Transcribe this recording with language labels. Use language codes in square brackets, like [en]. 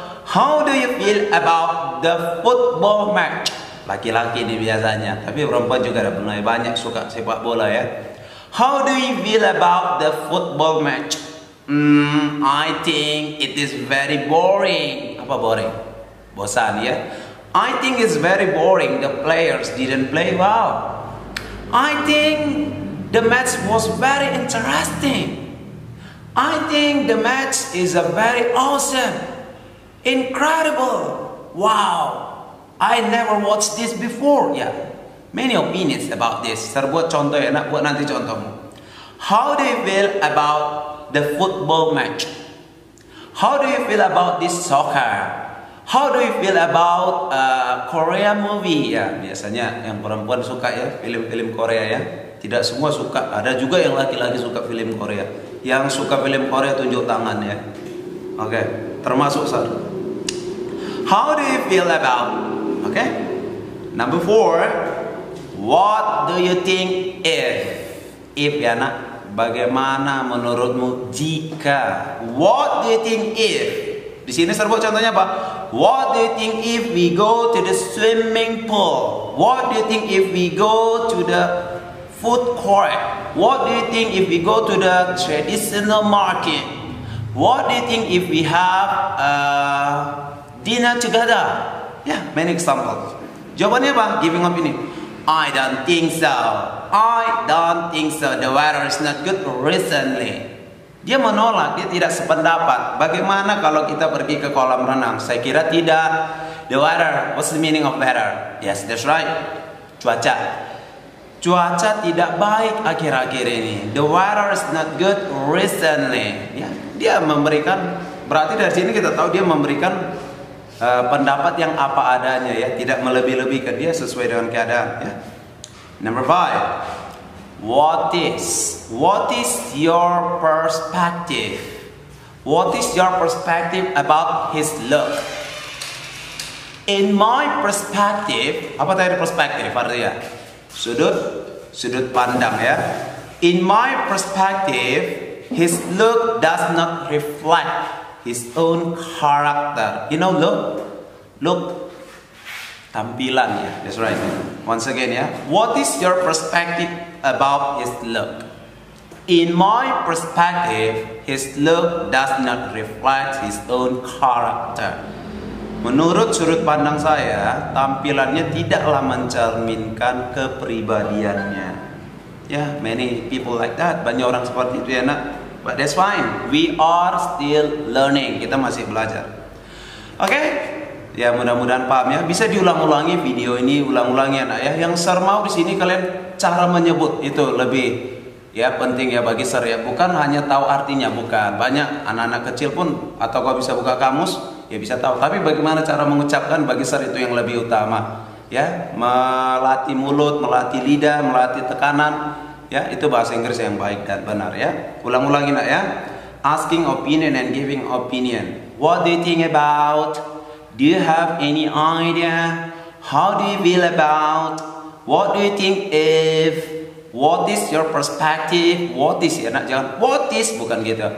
[en] How do you feel about the football match? [id] Laki-laki ini biasanya, tapi perempuan juga ada banyak suka sepak bola ya. [en] How do you feel about the football match? I think it is very boring. [id] Apa boring? Bosan ya. [en] I think it's very boring. The players didn't play well. I think the match was very interesting. I think the match is a very awesome, incredible. Wow, I never watched this before. Yeah, many opinions about this. [id] Saya buat contoh ya, nak buat nanti contohmu. [en] How do you feel about the football match? How do you feel about this soccer? How do you feel about Korea movie? [id] Ya, biasanya yang perempuan suka ya film-film Korea ya. Tidak semua suka. Ada juga yang laki-laki suka film Korea. Yang suka film Korea tunjuk tangan ya. Oke, termasuk saya. [en] How do you feel about? Oke. Number 4. What do you think if? If ya nak. [id] Bagaimana menurutmu jika? [en] What do you think if? [id] Di sini saya buat contohnya apa? [en] What do you think if we go to the swimming pool? What do you think if we go to the food court. What do you think if we go to the traditional market? What do you think if we have dinner together? Yeah, many examples. [id] Jawabannya apa? [en] Giving opinion. I don't think so. I don't think so. The weather is not good recently. [id] Dia menolak, dia tidak sependapat. Bagaimana kalau kita pergi ke kolam renang? Saya kira tidak. [en] The weather, what's the meaning of weather? Yes, that's right. Cuaca. [id] Cuaca tidak baik akhir-akhir ini. [en] The weather is not good recently. [id] Ya, dia memberikan, berarti dari sini kita tahu dia memberikan pendapat yang apa adanya ya, tidak melebih-lebihkan, dia sesuai dengan keadaan ya. [en] Number 5. What is your perspective? What is your perspective about his look? In my perspective, [id] apa tadi perspektif artinya? Sudut pandang ya. [en] In my perspective, his look does not reflect his own character. You know, look, [id] tampilan ya. [en] That's right. Once again ya. What is your perspective about his look? In my perspective, his look does not reflect his own character. [id] Menurut sudut pandang saya, tampilannya tidaklah mencerminkan kepribadiannya. [en] Ya, many people like that. [id] Banyak orang seperti itu ya nak. [en] But that's fine. We are still learning. [id] Kita masih belajar. [en] Oke? [id] Ya mudah-mudahan paham ya. Bisa diulang-ulangi video ini, ulang-ulangi anak ya. Yang Sir mau di sini kalian cara menyebut itu lebih ya penting ya bagi Sir ya. Bukan hanya tahu artinya, bukan. Banyak anak-anak kecil pun atau kau bisa buka kamus ya bisa tahu. Tapi bagaimana cara mengucapkan bagi Sir itu yang lebih utama. Ya, melatih mulut, melatih lidah, melatih tekanan. Ya, itu bahasa Inggris yang baik dan benar ya. Ulang-ulangin ya. [en] Asking opinion and giving opinion. What do you think about? Do you have any idea? How do you feel about? What do you think if? What is your perspective? What is [id] ya nak jangan [en] what is [id] bukan gitu.